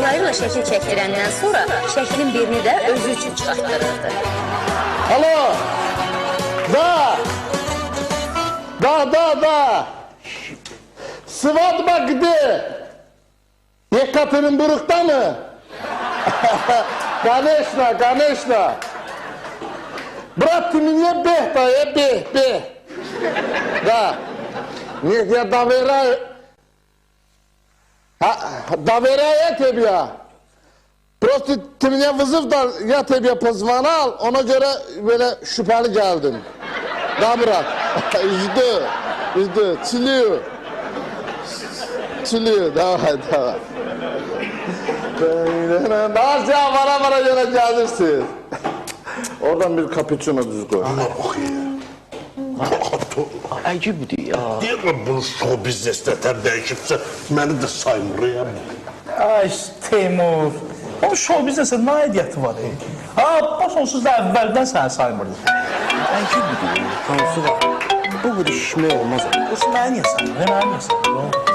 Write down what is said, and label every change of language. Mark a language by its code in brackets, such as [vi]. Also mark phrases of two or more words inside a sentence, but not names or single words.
[az] Sonra şəkil çəkdirəndən sonra şəklin birini də özü üçün çıxartdırırdı. [ru] Алло! Да! Свадьба где? [tr] Yekaterinburg'da mı? [ru] Конечно. Брат, ты мне бех. Да. Нет, я доверяю тебе. Просто ты меня вызов дал, я тебе позвонил, [tr] ona göre böyle şüpheli geldim. [ru] Да, брат. Жду. Целую. Давай. [tr] Nasıl ya bana göre gelirsin. Oradan bir cappuccino düz koy. Buna bak ya. [az] Əcibdir ya. Deyirəm bunu show biznesdə dəyişibsə, məni də saymır ya. Ay Teymur, o show biznesə nə aidiyyəti var? Baş onsuz da əvvəldən səni saymırdı. Əcibdir. Tanrısı var. Bu qədər şişmək olmaz. Yoxsa məni niyə saymır? Məni niyə saymır?